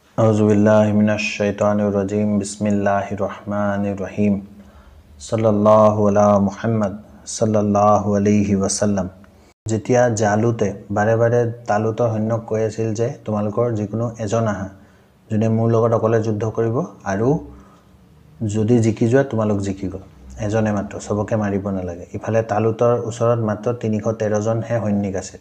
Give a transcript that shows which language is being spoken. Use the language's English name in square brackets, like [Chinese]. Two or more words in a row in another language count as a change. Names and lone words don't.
[Arabic] أعوذ بالله من الشيطان الرجيم بسم الله الرحمن الرحيم صلى الله على محمد صلى الله عليه وسلم. [Assamese] যেতিয়া জালুতে বাৰে বাৰে তালুতৰ সৈন্যক কৈ আছিল যে তোমালোকৰ যিকোনো এজন আহা যোনে মোৰ লগত অকলে যুদ্ধ কৰিব আৰু যদি জিকি যোৱা তোমালোক জিকি গ'ল, এজনে মাত্ৰ, সবকে মাৰিব নালাগে। ইফালে তালুতৰ ওচৰত মাত্ৰ 313 জনহে সৈনিক আছে।